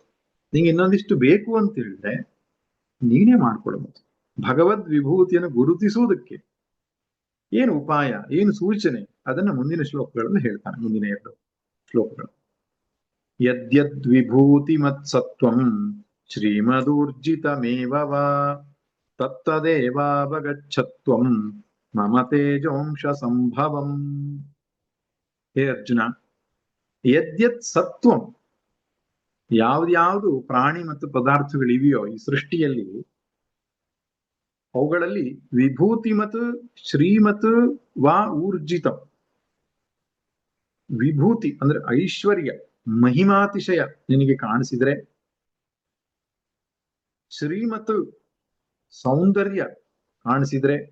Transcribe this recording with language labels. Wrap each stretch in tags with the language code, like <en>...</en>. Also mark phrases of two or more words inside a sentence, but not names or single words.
<kn>ನಿಂಗೆ ಇನ್ನೊಂದಿಷ್ಟು ಬೇಕು ಅಂತ ಹೇಳಿದ್ರೆ ನೀನೇ ಮಾಡ್ಕೊಳ್ಬಹುದು. ಭಗವದ್ ವಿಭೂತಿಯನ್ನು ಗುರುತಿಸುವುದಕ್ಕೆ ಏನು ಉಪಾಯ, ಏನು ಸೂಚನೆ, ಅದನ್ನ ಮುಂದಿನ ಶ್ಲೋಕಗಳನ್ನು ಹೇಳ್ತಾನೆ. ಮುಂದಿನ 2 ಶ್ಲೋಕಗಳು.</kn> <sa>ಯದ್ಯದ್ ವಿಭೂತಿ ಮತ್ಸತ್ವಂ ಶ್ರೀಮದೂರ್ಜಿತಮೇವ ವಾ ತತ್ತದೇವಾವಗಚ್ಚತ್ವಂ ಮಮ ತೇಜೋಂಶ ಸಂಭವಂ. ಹೇ ಅರ್ಜುನ, ಯದ್ಯತ್ ಸತ್ವಂ,</sa> <kn>ಯಾವ್ದ್ಯಾವುದು ಪ್ರಾಣಿ ಮತ್ತು ಪದಾರ್ಥಗಳಿವೆಯೋ ಈ ಸೃಷ್ಟಿಯಲ್ಲಿ, ಅವುಗಳಲ್ಲಿ ವಿಭೂತಿ ಮತ್ತು</kn> <sa>ಶ್ರೀಮತ್ ವಾ ಊರ್ಜಿತ.</sa> <kn>ವಿಭೂತಿ ಅಂದ್ರೆ ಐಶ್ವರ್ಯ, ಮಹಿಮಾತಿಶಯ ನಿನಗೆ ಕಾಣಿಸಿದ್ರೆ, ಶ್ರೀಮತ್ ಸೌಂದರ್ಯ ಕಾಣಿಸಿದ್ರೆ,</kn>